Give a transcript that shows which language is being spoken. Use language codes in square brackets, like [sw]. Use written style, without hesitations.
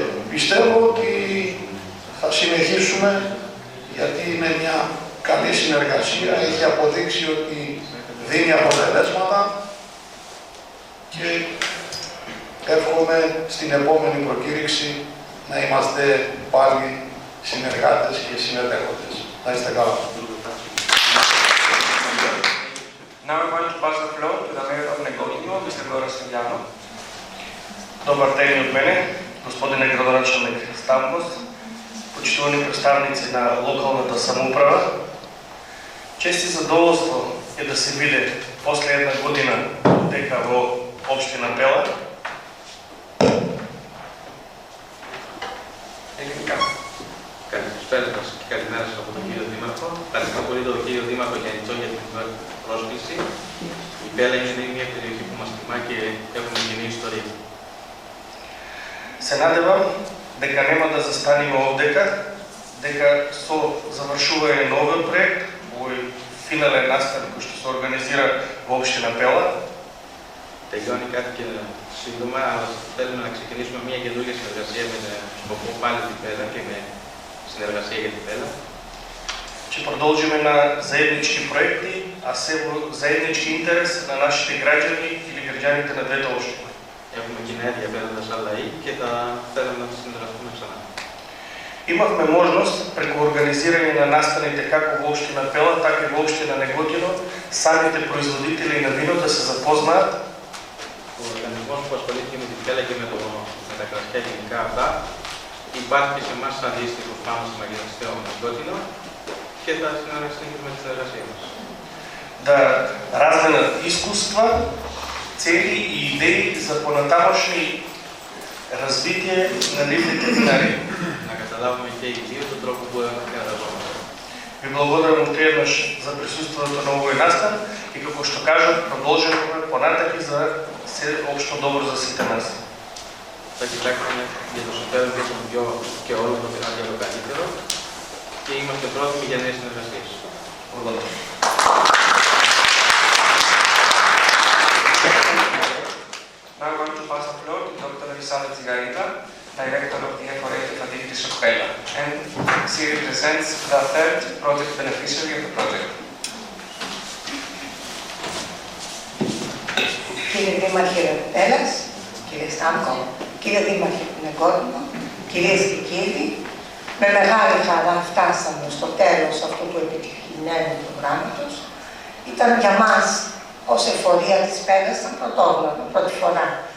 [el] Πιστεύω ότι θα συνεχίσουμε, γιατί είναι μια καλή συνεργασία, έχει αποδείξει ότι δίνει αποτελέσματα και εύχομαι στην επόμενη προκήρυξη να είμαστε πάλι συνεργάτες και συμμετέχοντες. Να είστε καλά. [en] Now I want to pass the floor to the Mayor of Negotino, Mr. Stampos. [mk] Добър ден от мене, господин градоначалник Стампос, почитувани представници на локалната самоуправа. Чест и задоволство е да се види после една година дека во општина Пела. [el] Καλησπέρα σας και καλημέρα σας από τον κύριο Δήμαρχο. Ευχαριστώ πολύ τον κύριο Δήμαρχο Γιαννιτσό για την πρόσκληση. Η Πέλα είναι μια περιοχή που μας τιμά και έχουμε κοινή ιστορία. [mk] Се надевам дека нема да застанеме овдека, дека со завршување на овој проект, овој финален настан кој што се организира во општина Пела. [el] Τελειώνει κάτι και σύντομα, αλλά θέλουμε να ξεκινήσουμε μια καινούργια συνεργασία με σκοπό πάλι την Πέλα και με συνεργασία για την Πέλα. Че [bg] Ще продължим на заеднички проекти, а все в заеднички интерес на нашите граждани или гражданите на двете общини. [el] Έχουμε κοινά ενδιαφέροντα σαν λαοί και θα θέλαμε να συνεργαστούμε ξανά. [mk] Имахме можност преку организирање на настаните како во општина Пела, така и во општина Неготино, самите производители на вино да се запознаат. [el] Ο οργανισμός που ασχολήθηκε με την Πέλα και με τα κρασιά γενικά αυτά υπάρχει σε εμάς αντίστοιχος πάνω στο Μαγειρευτικό Negotino και θα συνεχίσουμε τη συνεργασία μας. [mk] Да разменат искуства, цели и идеи за понатамошни развитие на ливните винари. [el] Να καταλάβουμε και οι δύο τον τρόπο που εργαζόμαστε. [mk] Ви благодарам уште еднаш за присуството на овој настан и како што кажав, продолжуваме понатаки за се општо добро за сите нас. [el] Θα κοιτάξουμε για το συμφέρον και των δυο και όλων το καλύτερο και είμαστε πρόθυμοι για νέες συνεργασίες. [en] Now I'm going to pass the floor to Dr. Elisabeth Zigarita, Director of the Ephorate of Antiquities of Pella, and she represents the third project beneficiary of the project. [el] Κύριε Δήμαρχε Πέλλας, κύριε Στάμκο, κύριε Δήμαρχε του Negotino, κυρίες και κύριοι, με μεγάλη χαρά φτάσαμε στο τέλος αυτού του επιτυχημένου προγράμματος. Ήταν για μας ως εφορία της Πέλλας ήταν πρωτόγνωρο, πρώτη φορά.